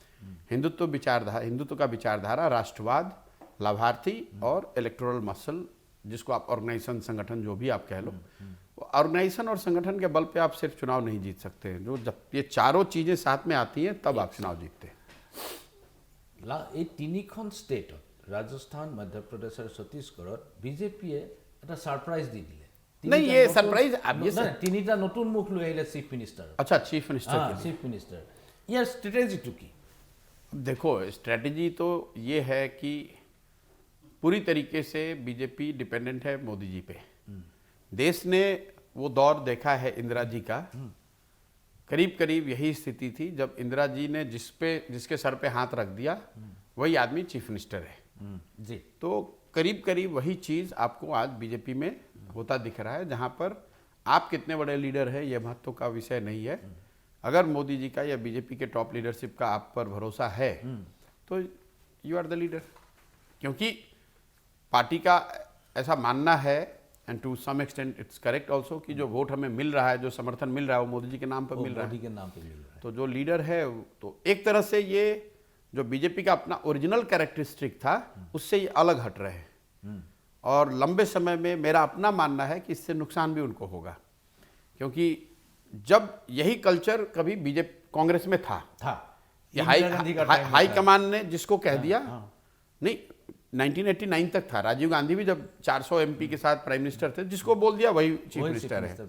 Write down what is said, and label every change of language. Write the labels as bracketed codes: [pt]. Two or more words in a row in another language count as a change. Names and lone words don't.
[hi] हिंदुत्व का विचारधारा, राष्ट्रवाद, लाभार्थी और [en] electoral muscle, [hi] जिसको आप ऑर्गेनाइजेशन, संगठन, जो भी आप कह लो। ऑर्गेनाइजेशन और संगठन के बल पे आप सिर्फ चुनाव नहीं जीत सकते हैं। जो जब ये चारों चीजें साथ में आती हैं तब आप चुनाव जीतते हैं। [as] এই 3খন ষ্টেটত, ৰাজস্থান, মধ্যপ্ৰদেশ আৰু ছত্তীশগড়ত বিজেপিয়ে এটা ছাৰপ্ৰাইজ দি দিলে। [hi] नहीं, ये सरप्राइज अब ये [as] 3টা নতুন মুখ লৈ আহিলে [en] chief minister. अच्छा, chief minister chief minister, [as] ইয়াৰ ষ্ট্ৰেটেজিটো কি? [hi] देखो, स्ट्रेटेजी तो ये है कि पूरी तरीके से बीजेपी डिपेंडेंट है मोदी जी पे। देश ने वो दौर देखा है इंदिरा जी का, करीब करीब यही स्थिति थी जब इंदिरा जी ने जिसके सर पे हाथ रख दिया वही आदमी [en] chief minister [hi] है जी। तो करीब करीब वही चीज़ आपको आज बीजेपी में होता दिख रहा है, जहाँ पर आप कितने बड़े लीडर है ये महत्व का विषय नहीं है। अगर मोदी जी का या बीजेपी के [en] top leadership [hi] का आप पर भरोसा है तो [en] you are the leader. [hi] क्योंकि पार्टी का ऐसा मानना है, [en] and to some extent it's correct also, [hi] कि जो वोट हमें मिल रहा है, जो समर्थन मिल रहा है, वो मोदी जी के नाम पर मिल रहा है। मोदी के नाम पे मिल रहा है। तो जो लीडर है, तो एक तरह से ये जो बीजेपी का अपना [en] original characteristic [hi] था उससे ये अलग हट रहे हैं। और लंबे समय में मेरा अपना मानना है कि इससे नुकसान भी उनको होगा, क्योंकि जब यही कल्चर कभी बीजेपी कांग्रेस में था ये [en] high command [hi] ने जिसको कह दिया, नहीं 1989 तक था, राजीव गांधी भी जब 400 एमपी के साथ [en] prime minister [hi] थे, जिसको बोल दिया वही [en] chief minister [hi] है।